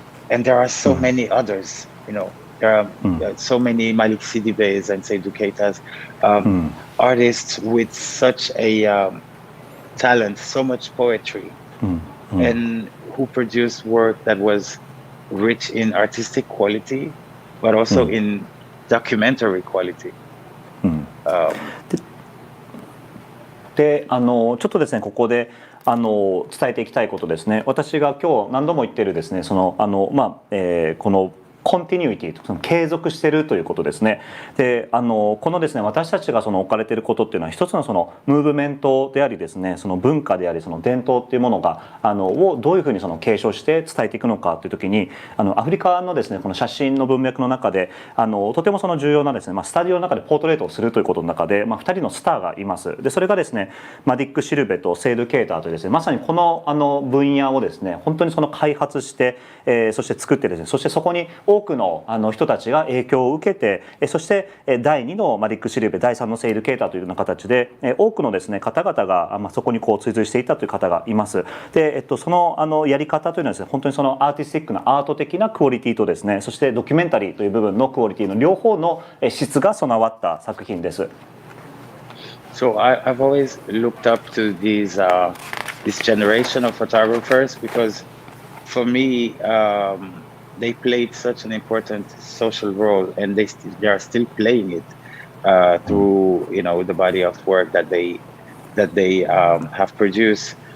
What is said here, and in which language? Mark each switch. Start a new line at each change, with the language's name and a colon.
English: And there are so many others, there are so many Malik Sidibés and Seydou Keitas, artists with such a talent, so much poetry, and who produced work that was rich in artistic quality, but also in documentary quality.
Japanese: で、ちょっとですね、ここで伝えていきたいことですね。私が今日何度も言ってるですね、このコンティニュイティと継続しているということですね。で、このですね、私たちが置かれていることっていうのは一つのムーブメントでありですね、その文化でありその伝統っていうものがをどういうふうに継承して伝えていくのかという時に、アフリカのですねこの写真の文脈の中でとても重要なですね、スタジオの中でポートレートをするということの中で、2人のスターがいます。で、それがですね、マディック・シルベとセイドゥ・ケイターというですね、まさにこの分野をですね本当に開発して、そして作ってですね、そしてそこに多くの人たちが影響を受けて、そして第2のリック・シルベ、第3のセイ・エデュケーターというような形で多くのですね方々がそこに追随していたという方がいます。で、そのやり方というのはですね、本当にそのアーティスティックなアート的なクオリティとですね、そしてドキュメンタリーという部分のクオリティの両方の質が備わった作品です。
English: So I've always looked up to this generation of photographers because for me, they played such an important social role, and they are still playing it through the body of work that they have produced.